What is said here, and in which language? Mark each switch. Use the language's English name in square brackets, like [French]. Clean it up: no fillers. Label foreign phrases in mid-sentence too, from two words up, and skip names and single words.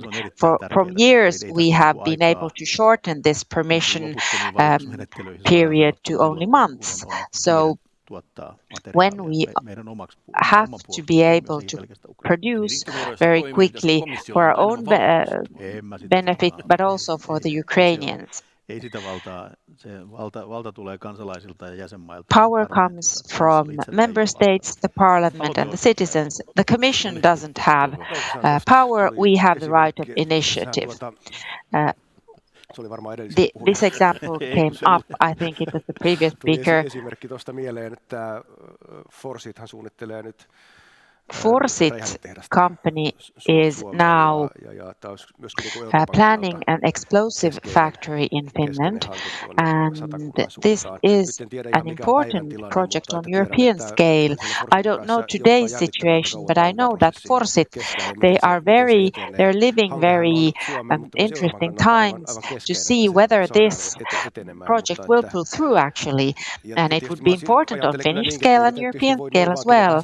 [English] From years, we have been able to shorten this permission period to only months. So when we have to be able to produce very quickly for our own benefit, but also for the Ukrainians. [Finnish] Ei sitä valtaa, se valta tulee kansalaisilta ja jäsenmailta. [English] Power comes from member states, the parliament and the citizens. The commission doesn't have power, we have the right of initiative. This example came up, I think it was the previous speaker. [Finnish] Esimerkki tuosta mieleen, että Forsithan suunnittelee nyt [English] Forsit company is now planning an explosive factory in Finland, and this is an important project on European scale. I don't know today's situation, but I know that Forsit, they're living very interesting times to see whether this project will pull through actually, and it would be important on Finnish scale and European scale as well.